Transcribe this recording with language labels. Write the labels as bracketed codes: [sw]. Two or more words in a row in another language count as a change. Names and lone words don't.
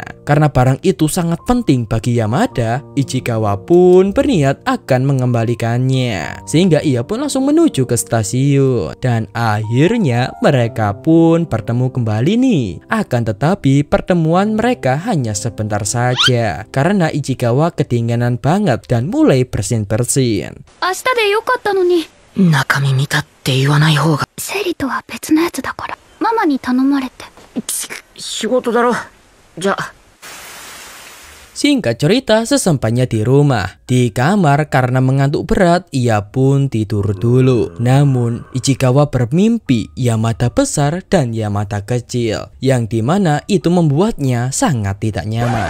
[id] Karena barang itu sangat penting bagi Yamada, Ichikawa pun berniat akan mengembalikannya. Sehingga ia pun langsung menuju ke stasiun. Dan akhirnya mereka pun bertemu kembali nih. Akan tetapi pertemuan mereka hanya sebentar saja. Karena Ichikawa kedinginan banget dan mulai bersin-bersin. [ja] 明日でよかったのに。中身見たって言わない方が。セリとは別のやつだから。ママに頼まれて。仕事だろ。じゃあ。 [id] Singkat cerita, sesampainya di rumah, di kamar karena mengantuk berat, ia pun tidur dulu. Namun, Ichikawa bermimpi Yamada besar dan Yamada kecil, yang dimana itu membuatnya sangat tidak nyaman.